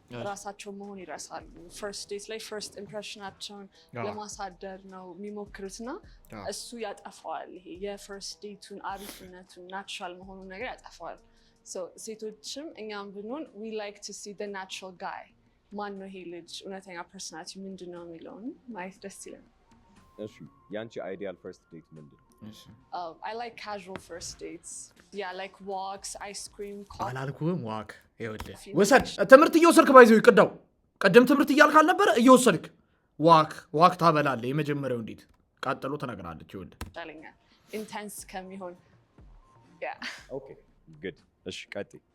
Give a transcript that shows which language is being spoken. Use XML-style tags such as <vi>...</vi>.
<am>ራሳቸው መሆን ይረሳሉ። ፈርስት ዴት ላይ ፈርስት ኢምፕሬሽናቸውን ለማሳደር ነው የሚሞክሩት እና እሱ ያጠፋዋል። ይሄ የፈርስት ዴቱን አሪፍነቱን ናቹራል መሆኑን ነገር ያጠፋዋል። ሴቶችም እኛም ብንሆን</am> <en>we like to see the natural guy</en> <am>ማን ነው ይሄ ልጅ እውነተኛ ፐርሰናሊቲ ምንድን ነው የሚለውን ማየት ደስ ይላል። እሺ ያንቺ አይዲያል ፈርስት ዴት ምንድን ነው?</am> <en>I like casual first dates. Yeah, like walks, ice cream, coffee.</en> <am>አላልኩም ዋክ ይኸውልህ ወሰድ ትምህርት እየወሰድክ ባይዘው ይቅዳው ቀደም ትምህርት እያልክ አልነበረ እየወሰድክ ዋክ ታበላለህ የመጀመሪያው እንዴት ቀጥሎ ትነግራለች ይኸውልህ ይሻለኛል ኢንተንስ ከሚሆን</am> <en>Okay, good.</en> <am>እሺ ቀጥይ።</am>